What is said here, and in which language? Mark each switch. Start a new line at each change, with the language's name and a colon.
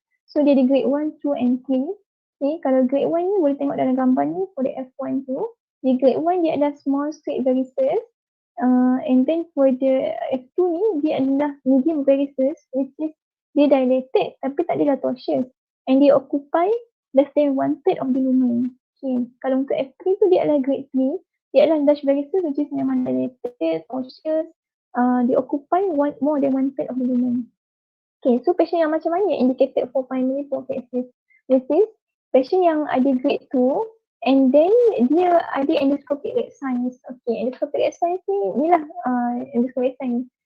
Malay: So dia ada grade 1, 2 and 3. Okay, kalau grade 1 ni boleh tengok dalam gambar ni
English: for the F1
Malay: tu. Di grade 1 dia adalah
English: small straight varices. And then for the F2
Malay: ni dia adalah
English: medium varices, which is dia dilated
Malay: tapi tak adalah
English: tortuous. And
Malay: dia
English: occupy less than 1/3 of the lumen.
Malay: Okay, kalau untuk F3 tu dia adalah grade 3. Dia adalah
English: large varices, which is
Malay: memang
English: dilated, tortuous. They occupy more than 1/3 of the lumen. Okay, so patient
Malay: yang macam mana yang
English: indicated for primary prophylaxis? This is patient
Malay: yang ada
English: grade 2 and then
Malay: dia ada
English: endoscopic red signs. Okay, endoscopic red signs
Malay: ni lah
English: endoscopic red signs.